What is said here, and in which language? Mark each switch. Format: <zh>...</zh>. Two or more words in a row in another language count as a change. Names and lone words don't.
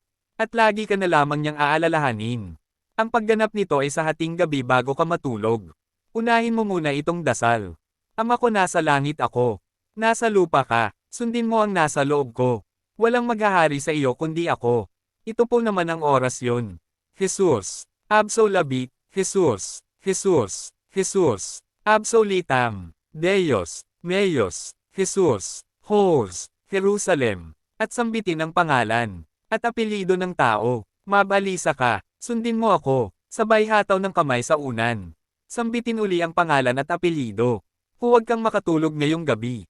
<tl>At lagi ka na lamang niyang aalalahanin. Ang pagganap nito ay sa hating gabi bago ka matulog. Unahin mo muna itong dasal. Ama ko nasa langit ako. Nasa lupa ka. Sundin mo ang nasa loob ko. Walang maghahari sa iyo kundi ako. Ito po naman ang oras yon. Jesus.</tl> <la>Absolabit. Jesus. Jesus. Jesus. Absolitam. Deus. Meos. Jesus. Hos. Jerusalem.</la> <tl>At sambitin ang pangalan, at apelyido ng tao. Mabalisa ka, sundin mo ako, sabay hataw ng kamay sa unan. Sambitin uli ang pangalan at apelyido. Huwag kang makatulog ngayong gabi.</tl>